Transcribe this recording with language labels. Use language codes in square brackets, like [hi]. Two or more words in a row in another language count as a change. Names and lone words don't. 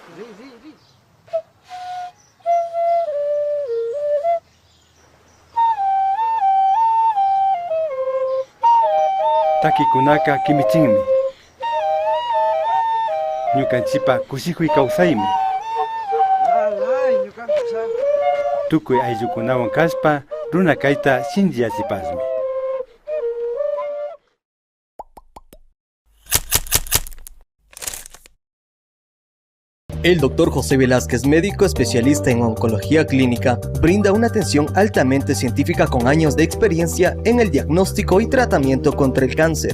[qu] Takikunaka kimichinmi ñukanchipa kushijuy kawsaymi tukuy ayllukunawan kashpa runa kayta shinchiyachipasmi. [es] El Dr. José Velázquez, médico especialista en oncología clínica, brinda una atención altamente científica con años de experiencia en el diagnóstico y tratamiento contra el cáncer.